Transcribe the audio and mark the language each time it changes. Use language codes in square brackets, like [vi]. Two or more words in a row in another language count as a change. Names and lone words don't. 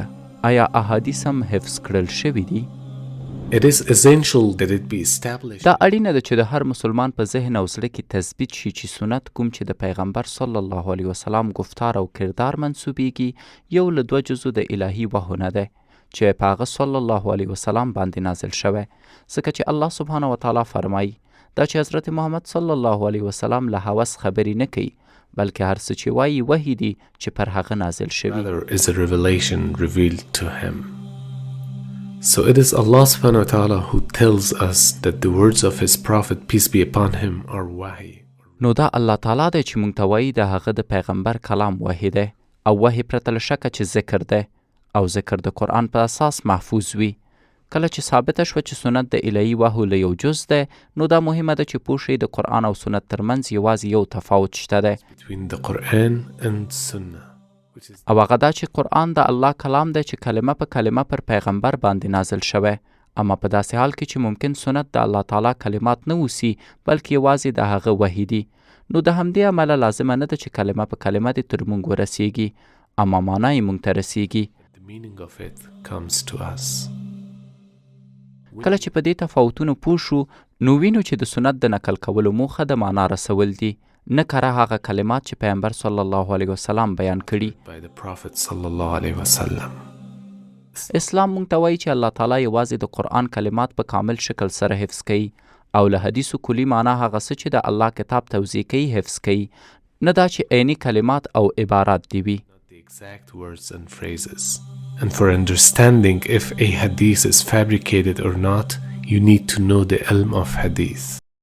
[ps] آیا احادیث هم حفظ کړل شوي دي؟ دا اړینه ده چې د هر مسلمان په ذهن او زړه کې تثبیت شي چې سنت کوم چې د پیغمبر [ar] صلی الله علیه وسلم [ps] گفتار او کردار منسوبیږي، یو له 2 جزو د الهي وحی نه دی چې په هغه [ar] صلی الله علیه وسلم [ps] باندې نازل شوی، ځکه چې [ar] الله سبحانه وتعالی [ps] فرمایي دا چې حضرت محمد [ar] صلی الله علیه وسلم [ps] له هوس خبرې نه کوي، بلکې هر څه چې وایي وحی دی چې پر هغه نازل شوي. [en] So it is [ar] الله سبحانه وتعالى [en] who tells us that the words of his prophet peace be upon him are wahi. [ps] نو دا الله تعالی دی چې مونږ ته وایي د هغه د پیغمبر کلام وحی دی، او وحی پرته له شکه چې ذکر دی، او ذکر د قرآن په اساس محفوظ وي. کله چې ثابته شوه چې سنت د الهي وحی له یو جز دی، نو دا مهمه ده چې پوه شئ د قرآن او سنت ترمنځ یوازې یو تفاوت شته دی، [en] between the Quran and Sunnah. [ps] او هغه دا چې قرآن د الله کلام دی چې کلمه په کلمه پر پیغمبر باندې نازل شوی، اما په داسې حال کې چې ممکن سنت د الله تعالی کلمات نه اوسي، بلکې یوازې د هغه وحی دي. نو د همدې امله لازمه نه ده چې کلمه په کلمه دې تر موږ ورسیږي، اما معنا یې موږ ته رسیږي. کله چې په دې تفاوتونو پوه شو، نو وینو چې د سنت د نقل کولو موخه د معنا رسول دي، نه کره هغه کلمات چې پیغمبر [ar] صلی الله علیه وسلم [ps] بیان کړي. [en] by the Prophet [ar] صلى الله عليه وسلم. [ps] اسلام مونږ ته وایي چې الله تعالی یوازې د قرآن کلمات په کامل شکل سره حفظ کوي او له حدیثو کلی معنا هغه څه چې د الله کتاب توضیح کوي حفظ کوي، نه دا چې عیني کلمات او عبارات دی وي. [en] The exact words and phrases. And for understanding if a hadith is fabricated or not, you need to know the ilm of hadith.